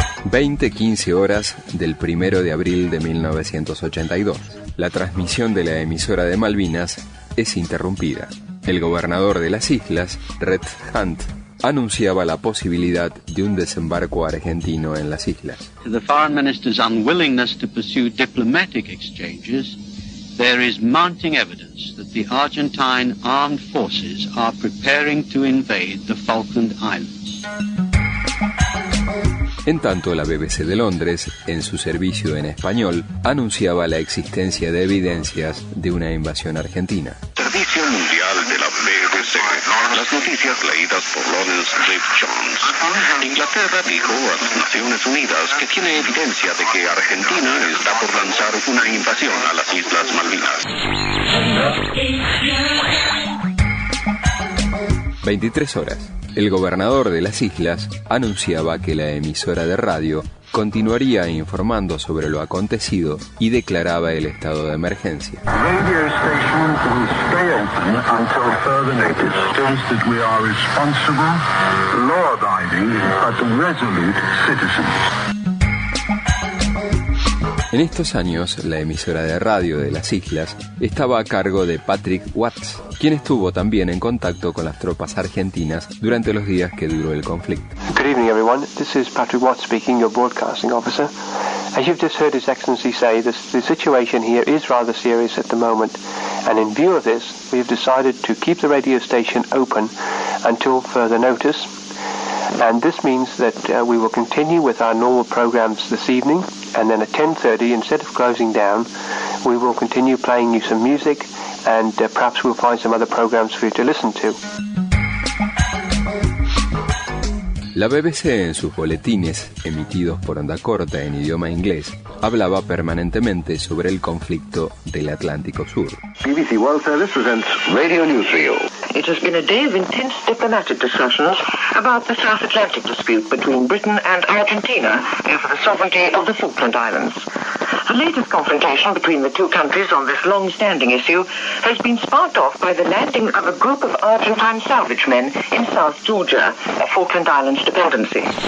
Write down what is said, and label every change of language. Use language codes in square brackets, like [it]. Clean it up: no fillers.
[es] 20:15 horas del 1 de abril de 1982. La transmisión de la emisora de Malvinas es interrumpida. El gobernador de las islas, Red Hunt, anunciaba la posibilidad de un desembarco argentino en las islas. [en] The foreign minister's unwillingness to pursue diplomatic exchanges, there is mounting evidence that the Argentine armed forces are preparing to invade the Falkland Islands. [es] En tanto, la BBC de Londres, en su servicio en español, anunciaba la existencia de evidencias de una invasión argentina. Servicio mundial de la BBC. Las noticias leídas por Lawrence Cliff Jones. Inglaterra dijo a las Naciones Unidas que tiene evidencia de que Argentina está por lanzar una invasión a las Islas Malvinas. 23 horas. El gobernador de las islas anunciaba que la emisora de radio continuaría informando sobre lo acontecido y declaraba el estado de emergencia. [en] Radio stations will stay open until further notice. Shows that we are responsible, law-abiding, but resolute citizens. [es] En estos años, la emisora de radio de las islas estaba a cargo de Patrick Watts, quien estuvo también en contacto con las tropas argentinas durante los días que duró el conflicto. [en] Good evening, everyone. This is Patrick Watts speaking, your broadcasting officer. As you've just heard His Excellency say, the situation here is rather serious at the moment, and in view of this, we have decided to keep the radio station open until further notice. And this means that we will continue with our normal programs this evening, and then at 10:30, instead of closing down, we will continue playing you some music, and perhaps we'll find some other programs for you to listen to. [es] La BBC, en sus boletines emitidos por Onda Corta en idioma inglés, hablaba permanentemente sobre el conflicto del Atlántico Sur. [en] BBC World Service presents Radio Newsreel. It has been a day of intense diplomatic discussions about the South Atlantic dispute between Britain and Argentina over the sovereignty of the Falkland Islands. The latest confrontation between the two countries on this long-standing issue has been sparked off by the landing of a group of Argentine salvage men in South Georgia, a Falkland Islands dependency.